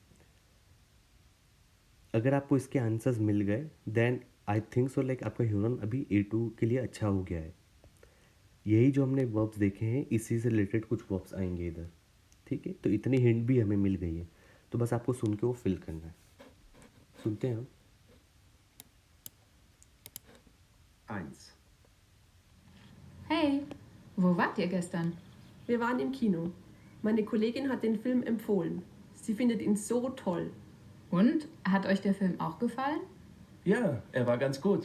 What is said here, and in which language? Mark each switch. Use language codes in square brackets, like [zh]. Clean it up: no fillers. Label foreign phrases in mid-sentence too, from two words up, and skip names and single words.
[hi] अगर आपको इसके आंसर्स मिल गए [en] then I think so like [hi] आपका ह्यूरन अभी A2 के लिए अच्छा हो गया है। यही जो हमने वर्ब्स देखे हैं इसी से रिलेटेड कुछ वर्ब्स आएंगे इधर, ठीक है। तो इतनी हिंट भी हमें मिल गई है, तो बस आपको सुन के वो फिल करना है। सुनते हैं हम। [de] 1. Hey, wo wart ihr gestern? Wir waren im Kino. Meine Kollegin hat den Film empfohlen. Sie findet ihn so toll. Und? Hat euch der Film auch gefallen? Ja, er war ganz gut.